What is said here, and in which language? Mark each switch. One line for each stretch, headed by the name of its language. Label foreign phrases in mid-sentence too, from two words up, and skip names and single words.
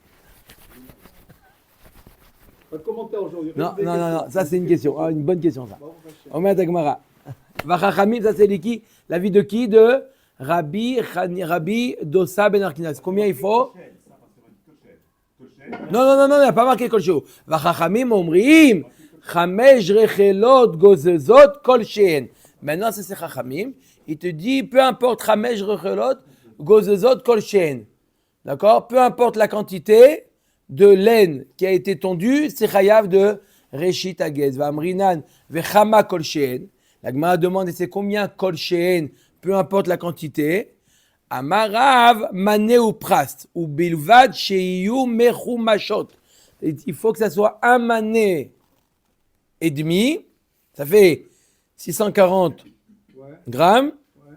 French: Pas de commentaire aujourd'hui. Non, ça c'est une question. Ah, une bonne question ça. Bon, vache.
Hebrew: אומר הגמרא.
French: Vachachamim, ça c'est l'avis de qui? De Rabbi Dossa ben Arkinas. Combien il faut? Non, il n'y a pas marqué
Hebrew: כל שהוא. וחכמים אומרים, חמש רחלות גוזזות כל שהן.
French: Maintenant, ça c'est chachamim. Il te dit, peu importe
Hebrew: חמש רחלות גוזזות כל שהן.
French: D'accord? Peu importe la quantité de laine qui a été tondue, c'est chayav de
Hebrew: ראשית הגז. ואמרינן וכמה כל שהן.
French: La Gemara demande, c'est combien
Hebrew: כל שהן,
French: peu importe la quantité.
Hebrew: אמר רב מנה ופרס הוא ובלבד שיהיו מחומשות.
French: Il faut que ça soit 1 mané et demi. Ça fait 640 Ouais, grammes. ouais.